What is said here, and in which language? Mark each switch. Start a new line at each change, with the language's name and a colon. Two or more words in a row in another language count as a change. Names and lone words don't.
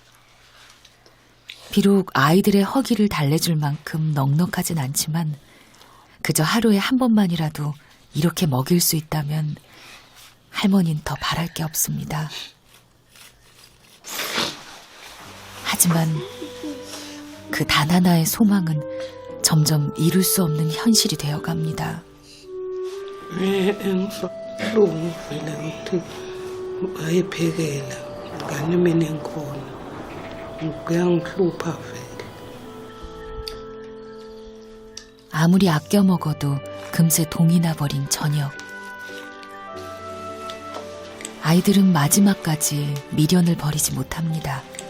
Korean: 비록 아이들의 허기를 달래줄 만큼 넉넉하진 않지만 그저 하루에 한 번만이라도 이렇게 먹일 수 있다면 할머니는 더 바랄 게 없습니다. 하지만 그 단 하나의 소망은 점점 이룰 수 없는 현실이 되어갑니다.
Zulu: Buhlungu vele ukuthi bayiphekela ngane mina engikhona kuyangihlupha vele.
Korean: 아무리 아껴 먹어도 금세 동이 나버린 저녁. 아이들은 마지막까지 미련을 버리지 못합니다.